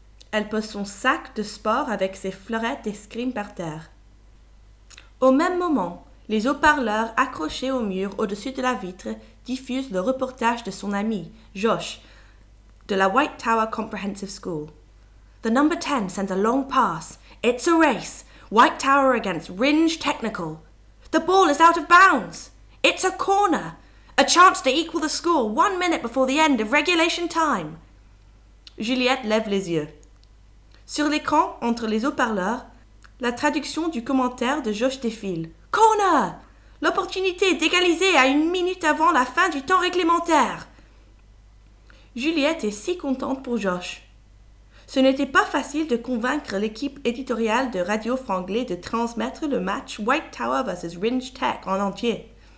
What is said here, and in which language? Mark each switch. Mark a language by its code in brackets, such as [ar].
[fr] Elle pose son sac de sport avec ses fleurettes d'escrime par terre. Au même moment, les haut-parleurs accrochés au mur au-dessus de la vitre diffusent le reportage de son ami, Josh, de la White Tower Comprehensive School. [en] The number 10 sends a long pass. It's a race. White Tower against Ringe Technical. The ball is out of bounds. It's a corner. A chance to equal the score 1 minute before the end of regulation time. [fr] Juliette lève les yeux. Sur l'écran, entre les haut-parleurs, la traduction du commentaire de Josh défile. Corner! L'opportunité d'égaliser à 1 minute avant la fin du temps réglementaire. Juliette est si contente pour Josh. Ce n'était pas facile de convaincre l'équipe éditoriale de Radio Franglais de transmettre le match White Tower vs Ringe Tech en entier.